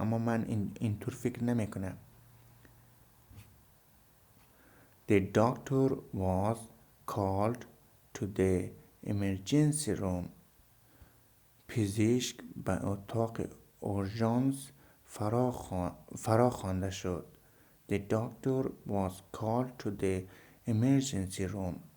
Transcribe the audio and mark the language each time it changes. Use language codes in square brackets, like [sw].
[fa] اما من اینطور فکر نمی کنم. [en] The doctor was called to the emergency room. [fa] پزشک به اتاق اورژانس فرا خوانده شد. [en] The doctor was called to the emergency room.